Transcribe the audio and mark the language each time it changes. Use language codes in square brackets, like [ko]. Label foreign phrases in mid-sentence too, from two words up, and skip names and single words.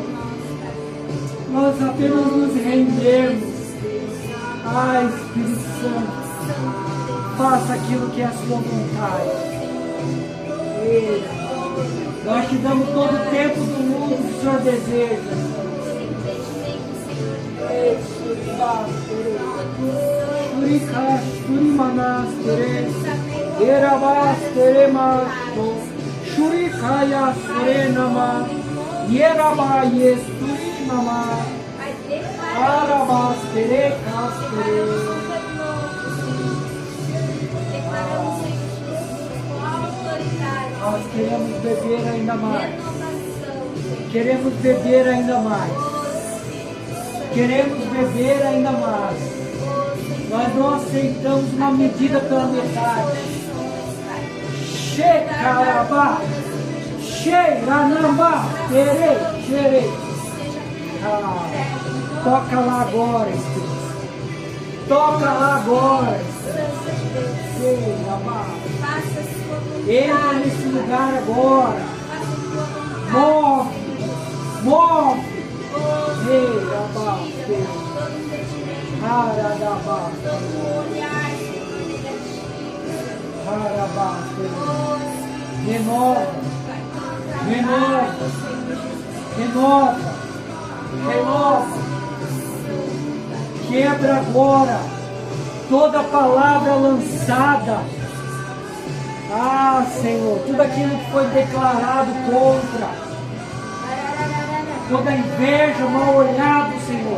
[pt] Nós apenas nos rendemos. Ah, Espírito Santo, faça aquilo que é a sua vontade. Nós te damos todo o tempo do mundo que o Senhor deseja. Shurika, Shurimanas, Tere, Erabas, Teremasto, Shurikaya, Serenama, Yeraba, Yesturinama, Arabas, Terekas, Tere. Nós queremos beber ainda mais. Queremos beber ainda mais. Queremos beber ainda mais. Nós não aceitamos uma medida pela metade. Shekarabá, Sheiranambá, Terei, Terei. Toca lá agora, Espírito. Toca lá agora, Sheirabá. Entra nesse lugar agora. Move. Move. Ei, abaste. Haradabaste. Harabaste. Renova. Renova. Renova. Renova. Quebra agora toda palavra lançada. Ah, Senhor, tudo aquilo que foi declarado contra, toda inveja, mal olhado, Senhor.